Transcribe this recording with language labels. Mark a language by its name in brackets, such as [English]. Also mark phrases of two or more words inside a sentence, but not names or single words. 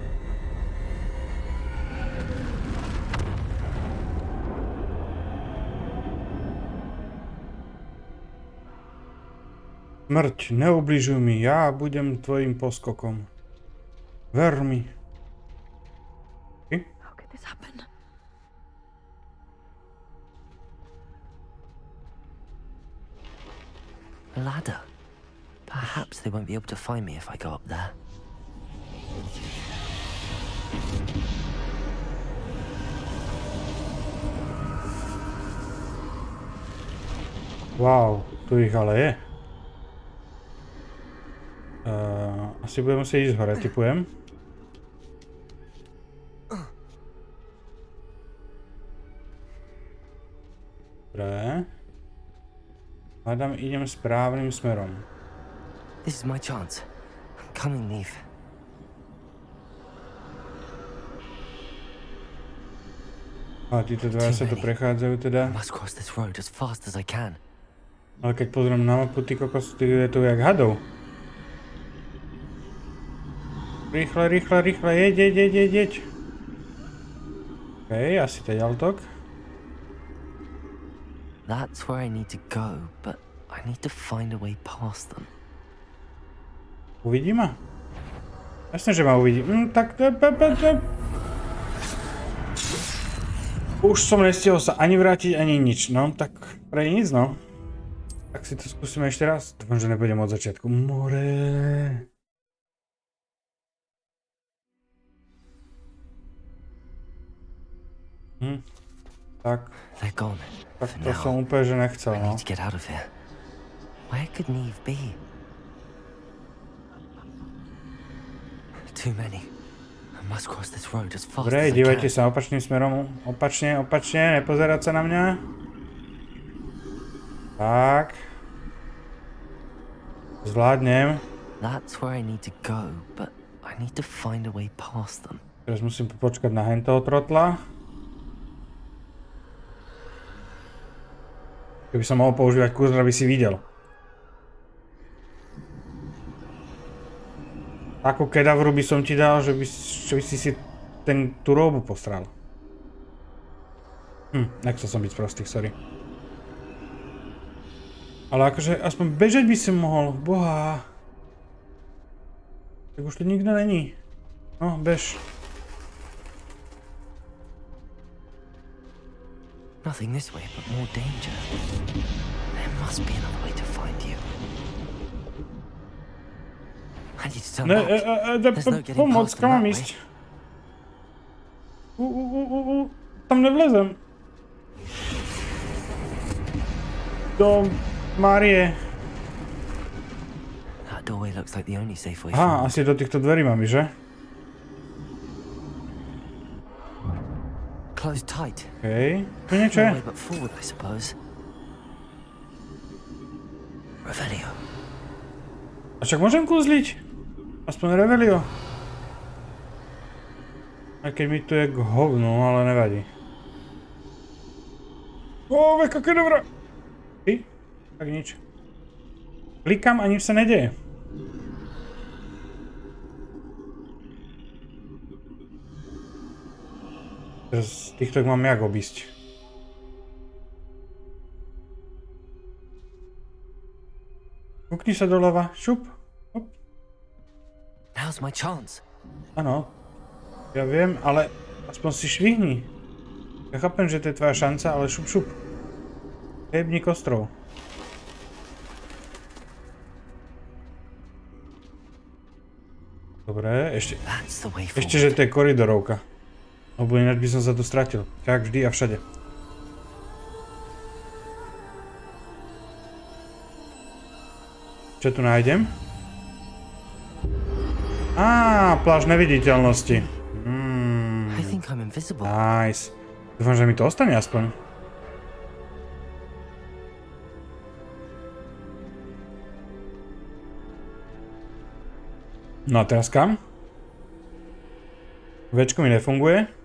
[Slovak] Smrť, neubližuj mi, ja budem tvojim poskokom. Ver mi. [English] How could this happen? A ladder. Perhaps they won't be able to find me if I go up there. [Slovak] Wow, tu ich ale je. Asi budem musieť ísť hore, tipujem. Dobre. Hádam, idem správnym smerom. [English] This is my chance. Come and leave. [Slovak] A títo dva sa tu prechádzajú teda. [English] I must cross this road as fast as I can. [Slovak] Ale keď pozriem na mapu, ty kokos, ty je tu jak hadov. Rýchle, rýchle, rýchle, jeď. Okej, asi to je ďaltok. [English] That's where I need to go, but I need to find a way past them. [Slovak] Uvidí ma? Jasne, že ma uvidí. Tak... Už som nestihol sa ani vrátiť, ani nič. No, tak pre nic, no. Tak si to skúsime ešte raz. Dúfam, že nebudem od začiatku. More. Tak. [English] They're gone. [Slovak] Tak to som úplne, že nechcel, no. [English] I need to get out of here. Where could Neve be? Too many. I must cross this road as fast [Slovak] Dobre, [English] as I can. [Slovak] dívajte sa opačným smerom. Opačne, nepozerať sa na mňa. Tak. Zvládnem. [English] That's where I need to go, but I need to find a way past them. [Slovak] Teraz musím počkať na hentoho trotla. Keby som mohol používať kúzla, aby si videl. Takú kedavru by som ti dal, že by si tú róbu postral. Nechcel som byť prostý, sorry. Ale akože aspoň bežať by som mohol, boha. Tak už tu nikto není. No, bež. [English] Nothing this way, but more danger. There must be another way to find you. I need to turn back. There's no getting [Slovak] Pomoc, [English] past them [Slovak] kam mám [English] that way. [Slovak] ísť? Tam nevlezem. Do Márie. [English] That doorway looks like the only safe way [Slovak] Aha, [English] forward. [Slovak] asi do týchto dverí mám ísť, že? [English] Closed tight. [Slovak] Okej. Tu niečo je? [English] No way but forward, I suppose. Revelio. [Slovak] A však môžem kúzliť? Aspoň Revelio. Aj keď mi tu je k hovnu, ale nevadí. Ó, veka kedavra! Ty? Tak nič. Klikám a nič sa nedeje. Teraz týchto mám jak obísť. Kúkni sa doľava, šup. Hop. [English] Now's my chance. [Slovak] Áno, ja viem, ale aspoň si švihni. Ja chápem, že to je tvoja šanca, ale šup šup. Jebni kostrov. Dobre, ešte že to je koridorovka. Lebo ináč by som sa tu stratil. Tak vždy a všade. Čo tu nájdem? Á, plášť neviditeľnosti. [English] I think I'm invisible. Nice. [Slovak] Dúfam, že mi to ostane aspoň. No a teraz kam? Večko mi nefunguje.